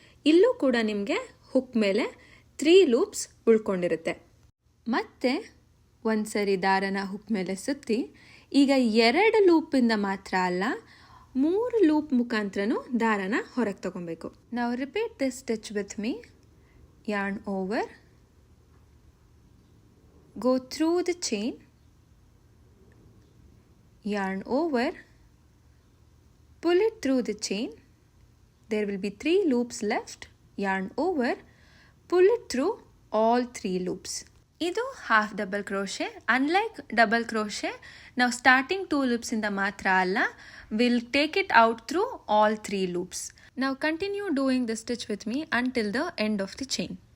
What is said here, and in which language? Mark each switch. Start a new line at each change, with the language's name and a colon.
Kannada: ಇಲ್ಲೂ ಕೂಡ ನಿಮಗೆ ಹುಕ್ ಮೇಲೆ 3 ಲೂಪ್ಸ್ ಉಳ್ಕೊಂಡಿರುತ್ತೆ. ಮತ್ತೆ ಒಂದು ಸರಿ ದಾರನ ಹುಕ್ ಮೇಲೆ ಸುತ್ತಿ ಈಗ 2 ಲೂಪಿಂದ ಮಾತ್ರ ಅಲ್ಲ 3 ಲೂಪ್ ಮುಖಾಂತರನೂ ದಾರನ ಹೊರಗೆ ತಗೊಬೇಕು.
English: ನಾವು repeat this stitch with me. yarn over, go through the chain, yarn over, pull it through the chain. There will be 3 loops left. Yarn over, pull it through all 3 loops.
Kannada: ಇದು half double crochet.
English: unlike double crochet ನಾವು starting 2 loops
Kannada: ಇಂದ ಮಾತ್ರ ಅಲ್ಲ,
English: Will take it out through all 3 loops. Now continue doing this stitch with me until the end of the chain.